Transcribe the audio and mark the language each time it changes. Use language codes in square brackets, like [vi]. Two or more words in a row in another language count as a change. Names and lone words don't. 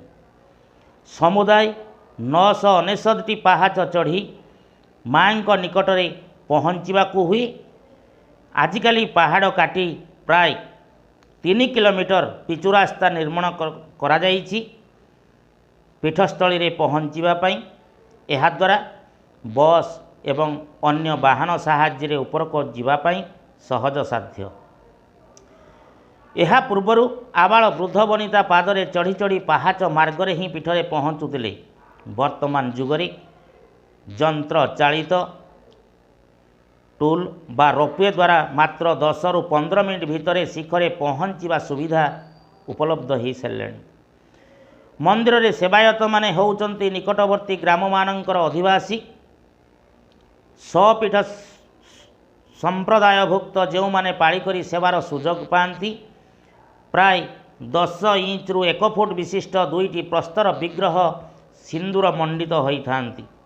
[or] ସମୁଦାୟ 969 ପାହାଚ ଚଢ଼ି ମାଁ ନିକଟରେ ପହଞ୍ଚିବାକୁ ହୁଏ। ଆଜିକାଲି ପାହାଡ଼ କାଟି ପ୍ରାୟ 3 କିଲୋମିଟର ପିଚୁ ରାସ୍ତା ନିର୍ମାଣ କରା ଯାଇଛି ପୀଠସ୍ଥଳୀ ରେ ପହଞ୍ଚିବାଇ। ଏହାଦ୍ୱାରା ବସ ଏବଂ ଅନ୍ୟ ବାହନ ସାହାଯ୍ୟ ଉପରକ ଯିବାଇ ସହଜ ସାଧ୍ୟ। ଏହା ପୂର୍ବରୁ ଆବାଳ ବୃଦ୍ଧ ବନିତା ପାଦରେ ଚଢ଼ି ଚଢ଼ି ପାହାଚ ମାର୍ଗରେ ହିଁ ପୀଠରେ ପହଞ୍ଚୁଥିଲେ। ବର୍ତ୍ତମାନ ଯୁଗରେ ଯନ୍ତ୍ର ଚାଳିତ ଟୁଲ ବା ରୋପୱେ ଦ୍ୱାରା ମାତ୍ର 10 ରୁ 15 ମିନିଟ ଭିତର ଶିଖରେ ପହଞ୍ଚିବା ସୁବିଧା ଉପଲବ୍ଧ ହୋ ସାରେ। ମନ୍ଦିର ରେ ସେବାୟତ ମାନେ ହେଉଛନ୍ତି ନିକଟବର୍ତ୍ତୀ ଗ୍ରାମ ମାନଙ୍କର ଅଧିବାସୀ। ସ୍ୱପୀଠ ସମ୍ପ୍ରଦାୟଭୁକ୍ତ ଯୋ ମାନେ ପାଳି କରି ସେବାର ସୁଯୋଗ ପାତି ପ୍ରାୟ 10 ଇଞ୍ଚ ରୁ 1 ଫୁଟ ବିଶିଷ୍ଟ 2ଟି ପ୍ରସ୍ତର ବିଗ୍ରହ ସିନ୍ଦୂର ମଣ୍ଡିତ ହୋଇଥାନ୍ତି।